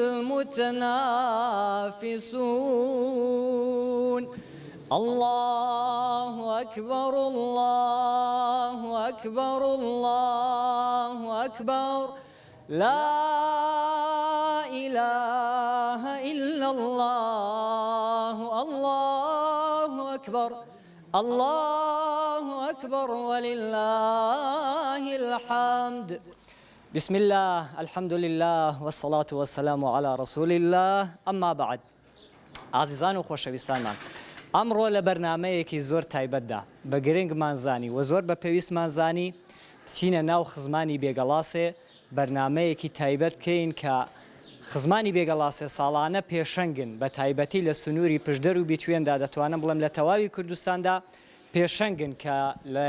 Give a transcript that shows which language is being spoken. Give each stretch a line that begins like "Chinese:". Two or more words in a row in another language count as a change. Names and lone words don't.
Arabic: المتنافسون الله أكبر الله أكبر الله أكبر لا إله إلا الله الله أكبر الله أكبر ولله الحمد بسم الله الحمد لله والصلاة والسلام على رسول الله أما بعد
Central Kurdish: عزیزان و خۆشەویستانمان ئەمڕۆ لە بەرنامەیەکی زۆر تایبەتدا بە گرنگمان زانی و زۆر بە پێویستمان زانی بچینە ناو خزمانی بێگەڵاسێ بەرنامەیەکی تایبەت بکەین کە خزمانی بێگەڵاسێ ساڵانە پێشەنگن بە تایبەتی لە سنووری پشدەر و بیتوێندا دەتوانم بڵێم لە تەواوی کوردستاندا پێشەنگن کە لە